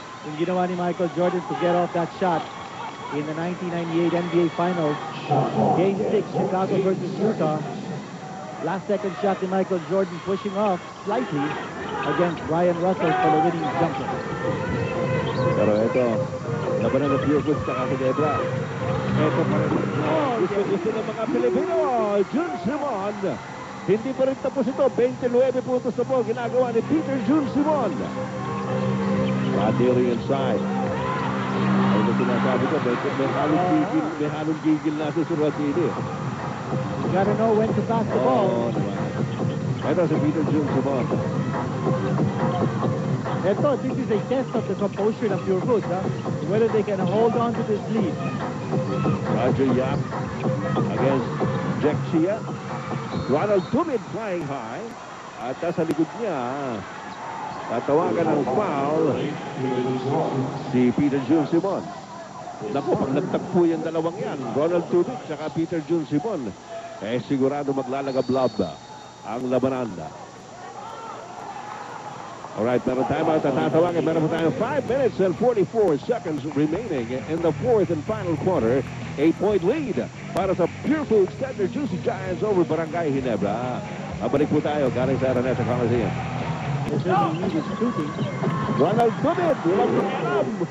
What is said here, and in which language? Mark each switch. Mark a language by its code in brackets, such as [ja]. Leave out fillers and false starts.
[en] Yung ginawa ni Michael Jordan to get off that shot in the 1998 NBA Finals. Game 6, Chicago versus Utah. Last second shot ni Michael Jordan pushing off slightly against Brian Russell for the winning jumper. [tl] Pero ito, labanan ng Pure Goods sa Ginebra. Ito pa rin. Gusto ng mga Pilipino. Jun Simon. Hindi pa rin tapos ito. 29 puntos na po ginagawa ni Peter Jun Simon. Radiri inside. Ay na sinasabi ko, may halong gigil na si Radiri. [en] You gotta know when to pass the ball. [tl] Ito si Peter Jun Simon. [en] Ito, this is a test of the composure of Pure Goods, huh? Whether they can hold on to this lead. Roger Yap against Jack Chia. Ronald Tumid flying high. [tl] At sa likod niya, tatawagan ng foul si Peter Jun Simon. Naku, pag nagtagpo yung dalawang yan, Ronald Tumid at Peter Jun Simon, sigurado maglalagablab ang labanan. Alright, meron tayo mga tatawagin. [en] Meron po tayo 5 minutes and 44 seconds remaining in the fourth and final quarter. 8-point lead para sa Pure Foods Tender Juicy Giants over Barangay Ginebra. [tl] Mabalik po tayo galing sa Araneta Coliseum. Ronald Tumid, walang pakialam.